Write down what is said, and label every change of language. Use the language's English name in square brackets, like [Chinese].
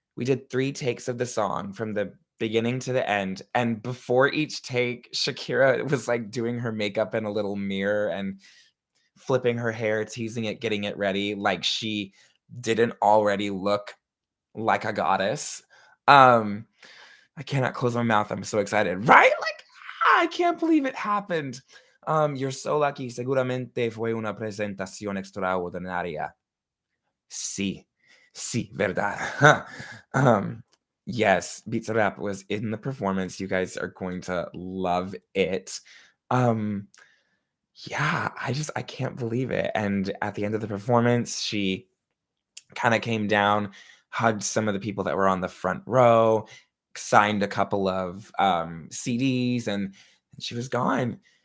[English] We did 3 takes of the song from the beginning to the end, and before each take, Shakira was, like, doing her makeup in a little mirror and flipping her hair, teasing it, getting it ready, like she didn't already look like a goddess. Um, I cannot close my mouth. I'm so excited, right? Like, I can't believe it happened. You're so lucky. [Spanish] Seguramente fue una presentación extraordinaria. Sí, sí, verdad. [English] um, yes, Pizza Rap was in the performance. You guys are going to love it. Um, yeah, I can't believe it. And at the end of the performance, she kinda came down, hugged some of the people that were on the front row, signed a couple of, CDs, and she was gone.